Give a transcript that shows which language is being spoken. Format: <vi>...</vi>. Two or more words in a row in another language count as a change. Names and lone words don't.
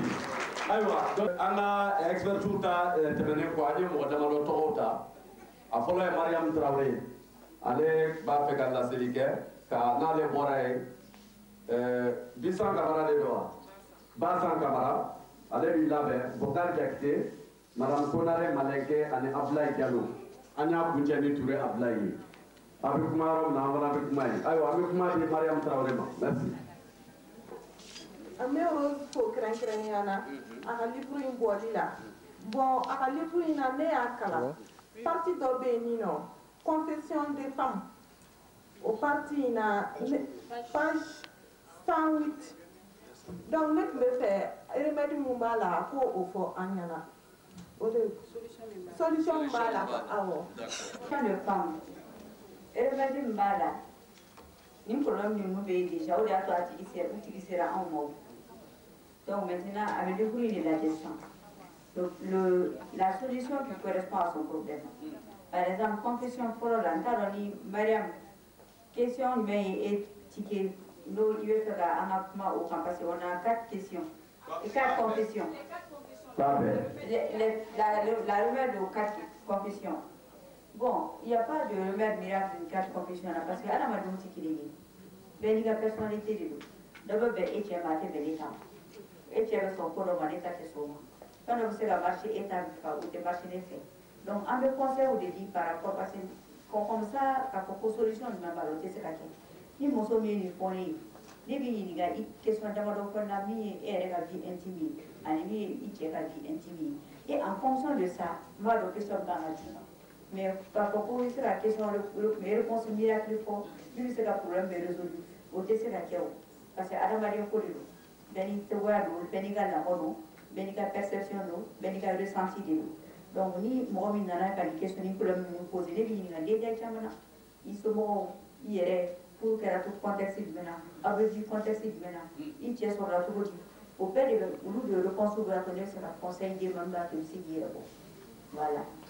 <bm>Ayiwa an ka experts ta tɛmɛnen kɔ an ye mɔgɔ damadɔ tɔgɔw ta a fɔlɔ ye Mariam Traoré ale b'a fɛ ka laseli kɛ ka n'ale bɔra yen Bisan Kamara de don wa Basan Kamara ale b'i labɛn Bokar Jakite Madame Konare Maleke ani Ablaye Diallo an y'a kuncɛ ni Ture Ablaye ye a bɛ kuma yɔrɔ min na an fana bɛ kuma ye ayiwa an bɛ kuma di Mariam Traoré ma merci. An bɛ Rose fo kɛrɛnkɛrɛnnenya la a ka livre in bɔli la bon a ka livre in na ne y'a kalan partie dɔ bɛ yen nin nɔ</bm> <fr>confession des femmes</fr> <bm>o partie in na page 108 donc ne tun bɛ fɛ remède mun b'a la a k'o fɔ an ɲɛna o de solution min b'a la awɔ.</bm> <fr>de femme remède</fr> <bm>min b'a la ni problème ninnu bɛ yen déjà o de y'a to a tigi sera anw ma</bm> <fr>donc maintenant</fr> <bm>a bɛ</bm> <fr>découvrir de la gestion donc la solution qui correspond à son problème par exemple confession</fr> <bm>fɔlɔ la n t'a dɔn ni Mariam question jumɛn ye e tike n'o i bɛ fɛ ka an ka kuma o kan</bm> <fr>parce que on a 4 questions et 4 confessions. La remède aux 4 confessions. Bon, il n'y a pas de remède miracle aux 4 confessions là parce que à la madame</fr> <bm>tike de ye bɛɛ n'i ka personnalité de don dɔ bɛ bɛn e cɛ ma a tɛ bɛn ne ta ma e cɛ bɛ sɔn ko dɔ ma ne ta tɛ sɔn o ma fɛn dɔ bɛ se ka marcher e ta fɛ o tɛ marcher ne fɛ donc an bɛ conseil de di</bm> <fr>par rapport parce que comme ça</fr> <bm>k'a fɔ ko solution jumɛn b'a la o tɛ se ka kɛ ni muso min ye nin fɔ ne ye ne b'i ɲininka i question damadɔ fɔli la min ye e yɛrɛ ka</bm> <fr>vie intime</fr> <bm>ye ani min ye i cɛ ka</bm> <fr>vie intime</fr> <bm>ye</bm> <fr>et en fonction de ça</fr> <bm>n b'a dɔn question kan ka d'i ma mais k'a fɔ ko i bɛ se ka question</bm> <fr>réponse miracle</fr> <bm>fɔ min bɛ se ka problème bɛɛ résoudre o tɛ se ka kɛ o</bm> <fr>parce que</fr> <bm>adamaden ko de don bɛɛ n'i cogoya don bɛɛ n'i ka lamɔ don bɛɛ n'i ka perception don bɛɛ n'i ka ressenti de don donc ni mɔgɔ min nana ka nin question ni problème ninnu poser ne b'i ɲininka détail caman na i somɔgɔw i yɛrɛ furu kɛra to contexte jumɛn na aw bɛ di contexte jumɛn na i cɛ sɔrɔla cogo di o bɛɛ de bɛ olu de réponse b'a to ne bɛ se ka conseil di ma min b'a to i bɛ se k'i yɛrɛ bɔ voilà.</bm>